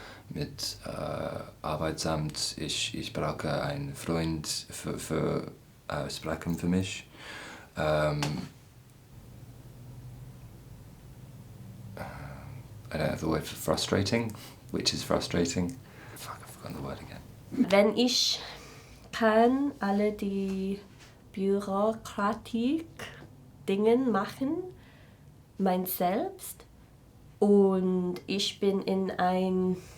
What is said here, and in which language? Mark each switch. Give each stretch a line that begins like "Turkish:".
German: Mit Arbeitsamt, ich brauche einen Freund für Sprachen für mich.
English: I don't have the word for frustrating, which is frustrating. Fuck, I've forgotten the word again.
German: Wenn ich kann alle die Bürokratik-Dinge machen, mein Selbst, und ich bin in einem